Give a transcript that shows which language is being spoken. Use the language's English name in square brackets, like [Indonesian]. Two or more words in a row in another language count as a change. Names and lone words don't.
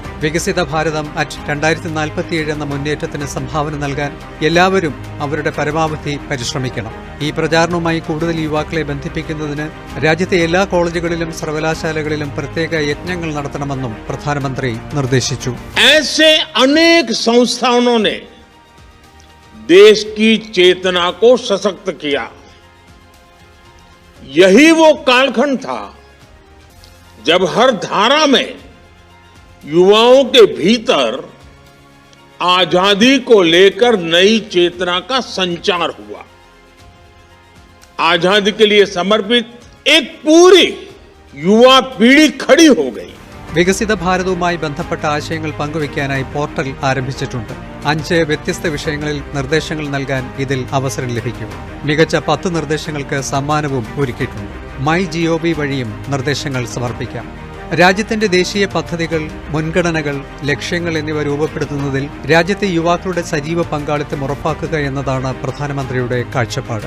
[Malayalam] വികസിത ഭാരതം അറ്റ് 2047 എന്ന മുന്നേറ്റത്തിന് സംഭാവന നൽകാൻ എല്ലാവരും അവരുടെ പരമാവധി പരിശ്രമിക്കണം. ഈ പ്രചാരണവുമായി കൂടുതൽ യുവാക്കളെ ബന്ധിപ്പിക്കുന്നതിന് രാജ്യത്തെ എല്ലാ കോളേജുകളിലും സർവകലാശാലകളിലും പ്രത്യേക യജ്ഞങ്ങൾ നടത്തണമെന്നും പ്രധാനമന്ത്രി നിർദ്ദേശിച്ചു. [Hindi] ऐसे अनेक संस्थानों ने देश की चेतना को सशक्त किया. यही वो कालखंड था जब हर धारा में युवाओं के भीतर आजादी को लेकर नई चेतना का संचार हुआ. आजादी के लिए समर्पित एक पूरी युवा पीढ़ी खड़ी हो गई. [Malayalam] വികസിത ഭാരതവുമായി ബന്ധപ്പെട്ട ആശയങ്ങൾ പങ്കുവയ്ക്കാനായി പോർട്ടൽ ആരംഭിച്ചിട്ടുണ്ട്. 5 വ്യത്യസ്ത വിഷയങ്ങളിൽ നിർദ്ദേശങ്ങൾ നൽകാൻ ഇതിൽ അവസരം ലഭിക്കും. മികച്ച 10 നിർദ്ദേശങ്ങൾക്ക് സമ്മാനവും ഒരുക്കിയിട്ടുണ്ട്. MyGov വഴിയും നിർദ്ദേശങ്ങൾ സമർപ്പിക്കാം. രാജ്യത്തിന്റെ ദേശീയ പദ്ധതികൾ, മുൻഗണനകൾ, ലക്ഷ്യങ്ങൾ എന്നിവ രൂപപ്പെടുത്തുന്നതിൽ രാജ്യത്തെ യുവാക്കളുടെ സജീവ പങ്കാളിത്തം ഉറപ്പാക്കുക എന്നതാണ് പ്രധാനമന്ത്രിയുടെ കാഴ്ചപ്പാട്.